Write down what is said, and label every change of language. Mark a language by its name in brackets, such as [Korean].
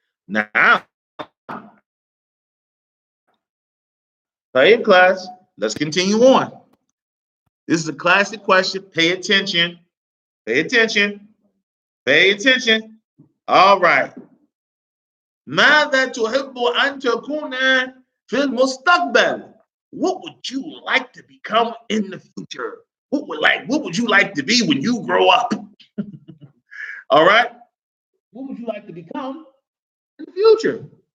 [English] Now, class, let's continue on. This is a classic question. Pay attention. Pay attention. Pay attention. All right. [Arabic] ماذا تحب أن تكون في المستقبل? [English] What would you like to become in the future? What would you like to be when you grow up? All right. What would you like to become in the future?